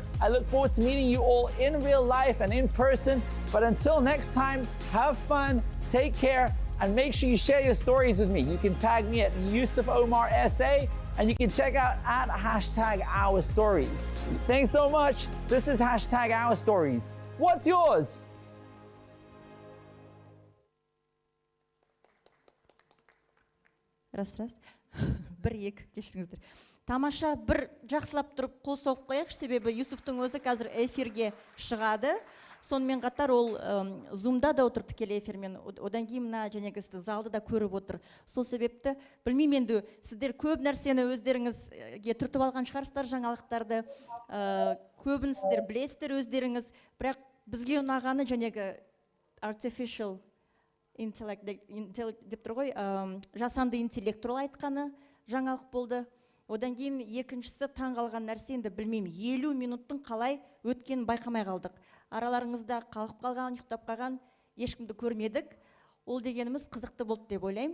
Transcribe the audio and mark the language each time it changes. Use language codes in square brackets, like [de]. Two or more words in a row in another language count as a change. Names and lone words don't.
[en] I look forward to meeting you all in real life and in person, but until next time, have fun, take care, and make sure you share your stories with me. You can tag me at Yusuf Omar SA, and you can check out at #OurStories. Thanks so much. This is #OurStories. What's yours? [kk] Раз. 1-2 кешіріңіздер. Тамаша бір жақсылап тұрып қол соғып қояйықшы, себебі Юсуфтың өзі қазір эфирге шығады. Сонымен қатар ол зумда да отыр тікелей эфирмен, одан кейін мына жәнегі сізді залды да көріп отыр. Сол себепті білмеймін, енді сіздер көп нәрсені өздеріңізге түртіп алған шығарсыздар, жаңалықтарды көбін сіздер білесіздер өздеріңіз, бірақ бізге ұнағаны жәнегі [en] artificial intellect [kk] деп тұр ғой, жасанды интеллект туралы айтқаны жаңалық болды. Одан кейін екіншісі таң қалған нәрсе, енді білмеймін, 50 минуттың қалай өткенін байқамай қалдық. Араларыңызда қалып қалған, ұйықтап қалған ешкімді көрмедік. Ол дегеніміз қызықты болды деп ойлаймын.